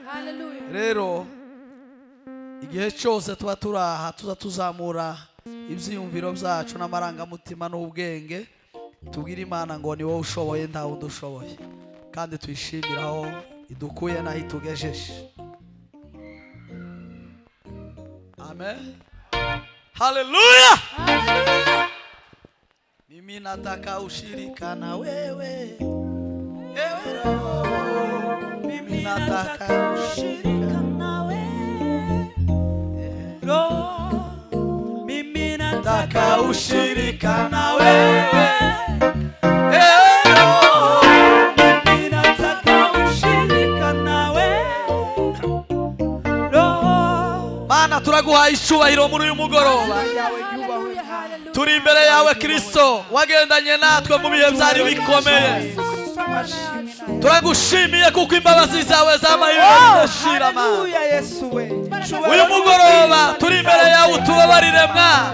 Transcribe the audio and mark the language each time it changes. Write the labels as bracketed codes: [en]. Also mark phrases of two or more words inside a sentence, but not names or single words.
[rw] Rero igihe cyose tuba turaha tuza tuzamura ibyiyumviro byacu n'amarangamutima n'ubwenge tubwire Imana ngo ni wowe ushoboye nta wundi ushoboye kandi tuyishimiraho idukuye naho itugejeje. Amen. Haleluya. [sw] Mimi nataka ushirika na wewe. Ewe Roho. Mimi nataka ushirika na wewe. Roho. Mimi nataka ushirika na wewe. Ewe Roho. Mimi nataka ushirika na wewe. Roho. [rw] Mana turaguhaye icyubahiro muri uyu mugoroba. Turi imbere yawe Kristo wagendanye natwe mu bihe byari bikomeye. Turagushimiye kuko imbabazi zawe zamaye zidashira. Uyu mugoroba turi imbere yawe utubabarire mwana.